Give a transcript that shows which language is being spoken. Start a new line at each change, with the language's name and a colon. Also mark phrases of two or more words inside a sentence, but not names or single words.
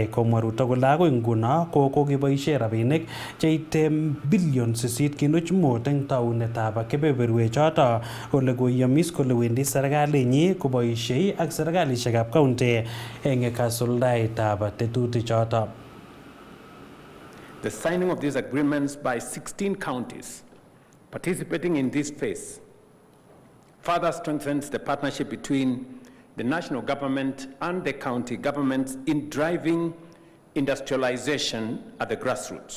Kalenjin: Komwa Ruto kole agoi nguno ko kokeboisie rabinik cheite bilion 8.5 eng taunetab kebeberwek choto ole koyomis kole wendi serikalinyi koboisie ak serikalishekab county eng kasuldaetab tetutik choto.
English: The signing of these agreements by 16 counties participating in this phase further strengthens the partnership between the national government and the county governments in driving industrialization at the grassroots.